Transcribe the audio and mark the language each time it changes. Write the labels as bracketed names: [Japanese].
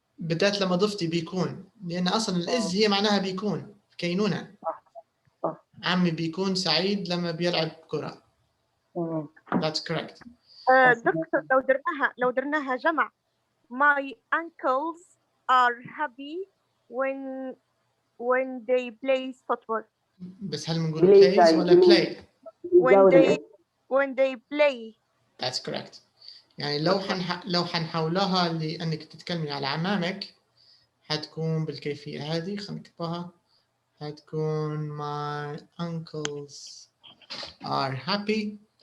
[Arabic] بدأت لما ضفتي بيكون، لان اصلا الاز هي معناها بيكون كينونه. عمي بيكون سعيد لما بيلعب كره. [English] That's correct. [Arabic] دكتور لو درناها جمع [English] my uncles are happy when they play football. [Arabic] بس هل بنقول plays ولا play؟ [English] when they play. That's correct. [Arabic] يعني لو حنحولها لأنك تتكلمي على عمامك حتكون بالكيفية هذه. خلينا نكتبها. حتكون [English] my uncles are happy.